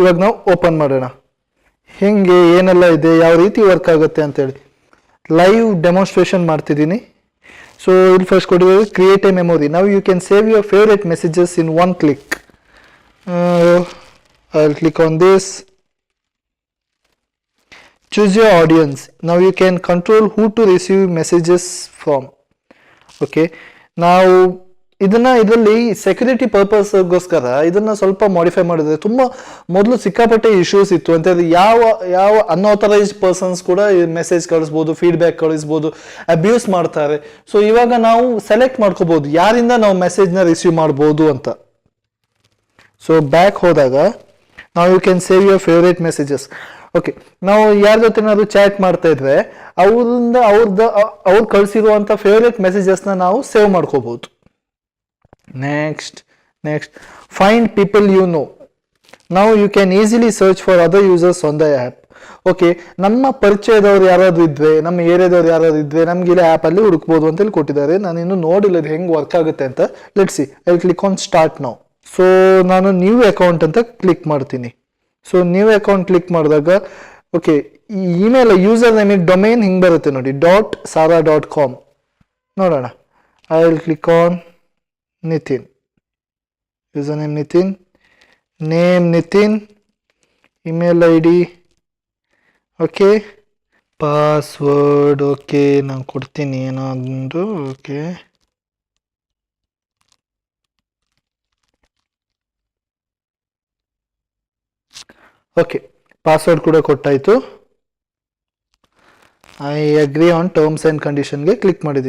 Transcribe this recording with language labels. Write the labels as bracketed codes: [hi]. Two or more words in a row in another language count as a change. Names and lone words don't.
[kn] ಇವಾಗ ನಾವು ಓಪನ್ ಮಾಡೋಣ. ಹೆಂಗೆ ಏನೆಲ್ಲ ಇದೆ, ಯಾವ ರೀತಿ ವರ್ಕ್ ಆಗುತ್ತೆ ಅಂತೇಳಿ [en] live demonstration [kn] ಮಾಡ್ತಿದ್ದೀನಿ. [en] ಸೊ [kn] ಇಲ್ಲಿ ಫಸ್ಟ್ ಕೊಟ್ಟಿರೋದು [en] create a memory. ನಾವು you can save your favorite messages in 1 click. I will click on this. Choose your audience. Now you can control who to receive messages from. Okay, now [kn] ಇದರಲ್ಲಿ [en] security purposeಗೋಸ್ಕರ [kn] ಇದನ್ನ ಸ್ವಲ್ಪ ಮಾಡಿಫೈ ಮಾಡಿದ್ರೆ ತುಂಬಾ ಮೊದಲು ಸಿಕ್ಕಾಪಟ್ಟೆ ಇಶ್ಯೂಸ್ ಇತ್ತು ಅಂತ ಹೇಳಿದ್ರೆ ಯಾವ [en] unauthorized persons [kn] ಕೂಡ ಮೆಸೇಜ್ ಕಳಿಸ್ಬೋದು, ಫೀಡ್ಬ್ಯಾಕ್ ಕಳಿಸ್ಬೋದು, ಅಬ್ಯೂಸ್ ಮಾಡ್ತಾರೆ. ಸೊ ಇವಾಗ ನಾವು ಸೆಲೆಕ್ಟ್ ಮಾಡ್ಕೋಬಹುದು ಯಾರಿಂದ ನಾವು ಮೆಸೇಜ್ನ ರಿಸೀವ್ ಮಾಡ್ಬೋದು ಅಂತ. [en] so back [kn] ಹೋದಾಗ ನಾವು [en] you can save your favorite messages. [kn] ಓಕೆ, ನಾವು ಯಾರ ಜೊತೆನಾದ್ರು ಚಾಟ್ ಮಾಡ್ತಾ ಇದ್ರೆ ಅವ್ರು ಕಳಿಸಿರುವಂತ [en] favorite messagesನ [kn] ನಾವು ಸೇವ್ ಮಾಡ್ಕೋಬಹುದು. [en] Next, find people you know. Now you can easily search for other users on the app. [kn] ಓಕೆ, ನಮ್ಮ ಪರಿಚಯದವ್ರು ಯಾರಾದ್ರು ಇದ್ವೆ, ನಮ್ಮ ಏರಿಯಾದವ್ರು ಯಾರಾದ್ರು ಇದ್ವೆ, ನಮ್ಗೆ ಇಲ್ಲಿ ಆ್ಯಪ್ ಅಲ್ಲಿ ಹುಡುಕ್ಬೋದು ಅಂತ ಹೇಳಿ ಕೊಟ್ಟಿದ್ದಾರೆ. ನಾನು ಇನ್ನು ನೋಡಿಲ್ಲ ಇದು ಹೆಂಗೆ ವರ್ಕ್ ಆಗುತ್ತೆ ಅಂತ. [en] Let's see, I click on start now. So ನಾನು new account [kn] ಅಂತ ಕ್ಲಿಕ್ ಮಾಡ್ತೀನಿ. ಸೊ [en] new account click [kn] ಮಾಡಿದಾಗ ಓಕೆ, ಈ [en] email user name domain [kn] ಹಿಂಗೆ ಬರುತ್ತೆ ನೋಡಿ, .sara.com. [en] ನೋಡೋಣ. I will click on Nitin, username Nitin, name Nitin, email ID, okay, password, [kn] okay, ನಾನು ಕೊಡ್ತೀನಿ ಏನೊಂದು, okay, ಓಕೆ, ಪಾಸ್ವರ್ಡ್ ಕೂಡ ಕೊಟ್ಟಾಯ್ತು. [en] I agree on terms and conditionಗೆ click ಮಾಡಿದ್ದೀನಿ.